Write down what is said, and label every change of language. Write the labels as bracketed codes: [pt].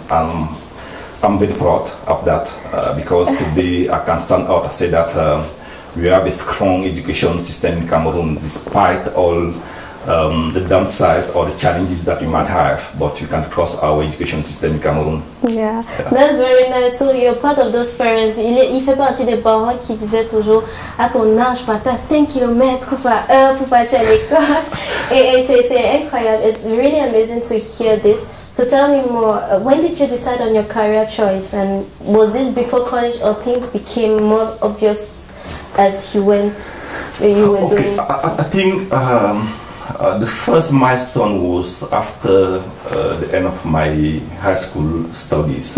[en] I'm very proud of that because today I can stand out and say that we have a strong education system in Cameroon, despite all the downside or the challenges that we might have, but you can trust our education system in Cameroon. Yeah, that's very nice. So you're part of those parents. [fr] Il fait partie des parents qui disaient toujours à ton âge, partais 5 km par heure pour partir à l'école. Et c'est incroyable. [en] It's really amazing to hear this. So tell me more, when did you decide on your career choice, and was this before college or things became more obvious as you went, you were doing? I think the first milestone was after the end of my high school studies.